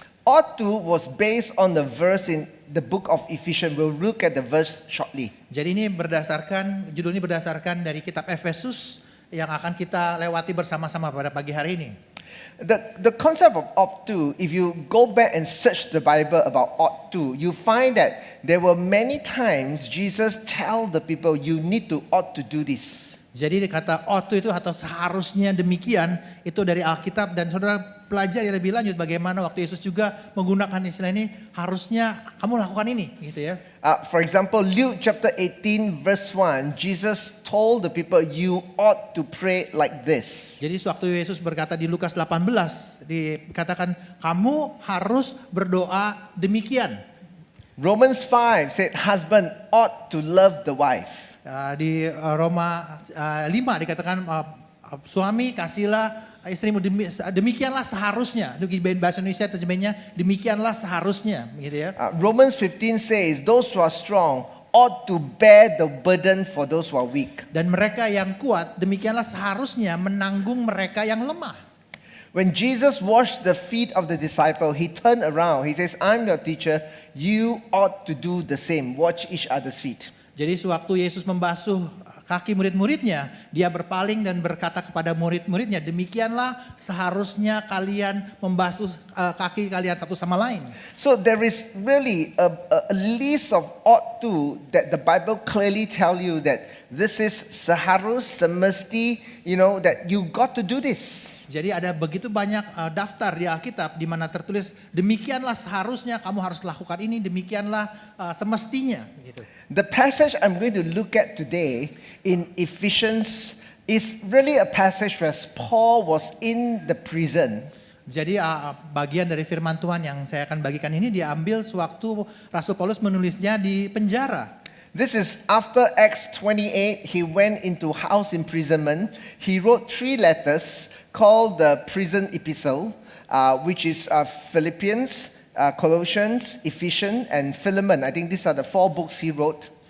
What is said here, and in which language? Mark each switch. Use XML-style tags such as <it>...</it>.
<en>Ought to was based on the verse in the book of Ephesians. We'll look at the verse shortly.</en> <id>Jadi ini judul ini berdasarkan dari kitab Efesus yang akan kita lewati bersama-sama pada pagi hari ini.</id> <en>The concept of ought to, if you go back and search the Bible about ought to, you find that there were many times Jesus tell the people, you need to ought to do this.</en> <id>Jadi kata ought to itu atau seharusnya demikian itu dari Alkitab, dan saudara pelajari lebih lanjut bagaimana waktu Yesus juga menggunakan istilah ini, harusnya kamu lakukan ini gitu ya.</id> <en>For example, Luke chapter 18 verse 1, Jesus told the people, you ought to pray like this.</en> <id>Jadi sewaktu Yesus berkata di Lukas 18 dikatakan kamu harus berdoa demikian.</id> <en>Romans 5 said husband ought to love the wife.</en> <id>Di Roma 5 dikatakan suami kasihlah istrimu demikianlah seharusnya. Itu bahasa Indonesia terjemahnya demikianlah seharusnya gitu ya.</id> <en>Romans 15 says those who are strong ought to bear the burden for those who are weak.</en> <id>Dan mereka yang kuat demikianlah seharusnya menanggung mereka yang lemah.</id> <en>When Jesus washed the feet of the disciple, he turned around. He says, I'm your teacher. You ought to do the same. Watch each other's feet.</en> <id>Jadi sewaktu Yesus membasuh kaki murid-muridnya, dia berpaling dan berkata kepada murid-muridnya, demikianlah seharusnya kalian membasuh kaki kalian satu sama lain.</id> <en>So there is really a list of ought to that the Bible clearly tell you that this is seharus, semesti, that you got to do this.</en> <id>Jadi ada begitu banyak daftar di Alkitab di mana tertulis demikianlah seharusnya kamu harus lakukan ini, demikianlah semestinya gitu.</id> <en>The passage I'm going to look at today in Ephesians is really a passage where Paul was in the prison.</en> <id>Jadi bagian dari firman Tuhan yang saya akan bagikan ini diambil sewaktu Rasul Paulus menulisnya di penjara.</id> <en>This is after Acts 28, he went into house imprisonment. He wrote 3 letters called the prison epistle, which is Philippians, Colossians, Ephesians, and Philemon. I think these are the 4 books he wrote.</en>